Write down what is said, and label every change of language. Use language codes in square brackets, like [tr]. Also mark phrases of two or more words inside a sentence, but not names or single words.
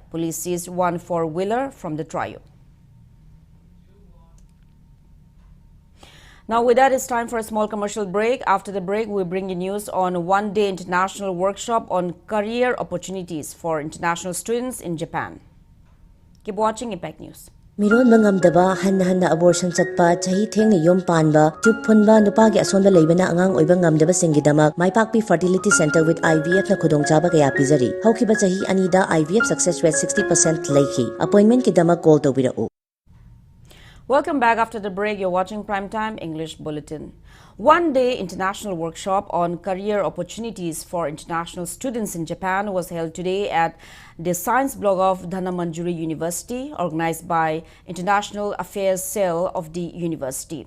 [en] Police seized 1 four-wheeler from the trio. Now with that, it's time for a small commercial break. After the break, we bring you news on one-day international workshop on career opportunities for international students in Japan. Keep watching Impact News. [mni] Miron mangamdaba hanna abortion chatpa chahi theng yom panba chup phunba nupa gi asonda leibana angang oiba ngamdaba singidamak maipakpi fertility center with IVF na khudongchaba kaya pizari haukiba chahi anida [en] IVF success rate [mni] 60% leikhi appointment ki damak call tawbirau. [en] Welcome back. After the break, you're watching Primetime English Bulletin. One-day international workshop on career opportunities for international students in Japan was held today at the Science Block of Dhanamanjuri University, organized by International Affairs Cell of the university.